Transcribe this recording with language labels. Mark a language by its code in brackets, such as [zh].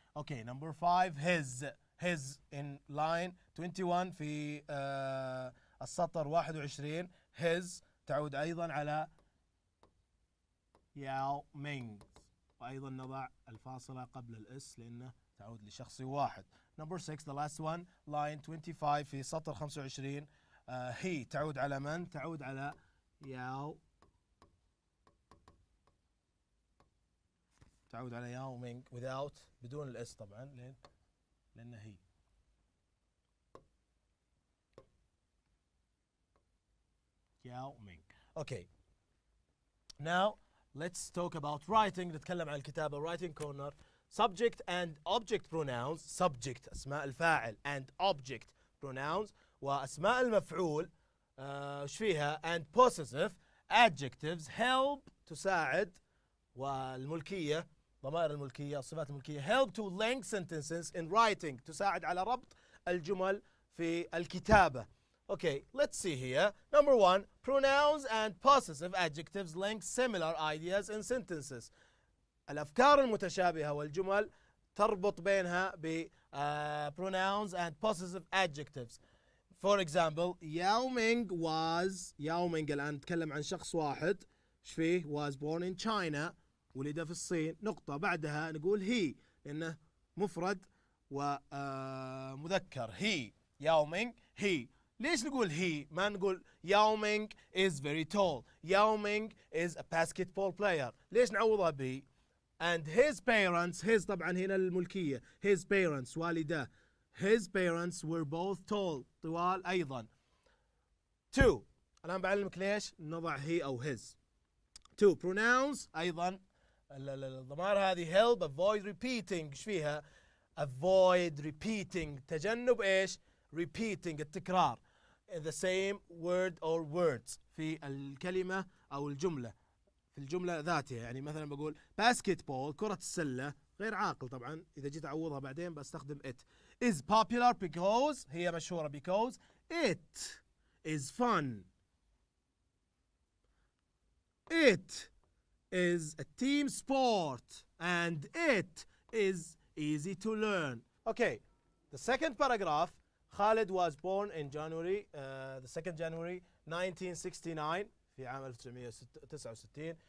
[en] okay number 5 his in line 21 [ar] في السطر 21 his تعود أيضا على ياو مينغ وأيضا نضع الفاصلة قبل الإس لأنه تعود لشخص واحد. [en] number 6 the last one line 25 [ar] في سطر 25 [en] he [ar] تعود على من. تعود على ياو تعود على ياو مينغ [en] without [ar] بدون الإس طبعا لأنه هي. ياو مينغ. [en] okay now let's talk about writing. [ar] نتكلم عن الكتابة. [en] writing corner subject and object pronouns. [ar] subject أسماء الفاعل [en] and object pronouns [ar] وأسماء المفعول ايش فيها [en] and possessive adjectives help [ar] تساعد والملكية ضمائر الملكية الصفات الملكية [en] help to link sentences in writing [ar] تساعد على ربط الجمل في الكتابة. [en] Okay, let's see here. number 1 pronouns and possessive adjectives link similar ideas in sentences. [ar] الأفكار المتشابهة والجمل تربط بينها ب [en] pronouns and possessive adjectives. For example, Yao Ming was, Yao Ming [ar] الآن نتكلم عن شخص واحد. ايش فيه؟ [en] was born in China [ar] ولد في الصين. نقطة. بعدها نقول he لأنه مفرد ومذكر. [en] he Yao Ming he. [ar] ليش نقول [en] he [ar] ما نقول [en] Yao Ming is very tall؟ Yao Ming is a basketball player. [ar] ليش نعوضها ب [en] and his parents. [ar] his طبعا هنا الملكية. [en] his parents والداه. his parents were both tall [ar] طوال أيضا. two الآن بعلمك ليش نضع he أو his. [en] two pronouns [ar] أيضا الضمائر هذه [en] help avoid repeating. [ar] ايش فيها؟ [en] avoid repeating [ar] تجنب ايش؟ repeating التكرار [en] the same word or words [ar] في الكلمة أو الجملة في الجملة ذاتها. يعني مثلا بقول basketball كرة السلة غير عاقل طبعا إذا جيت أعوضها بعدين بستخدم it. [en] is popular because [ar] هي مشهورة [en] because it is fun. it is a team sport and it is easy to learn. Okay, the second paragraph. Khalid was born in January, the 2nd January 1969 [ar] في عام 1969.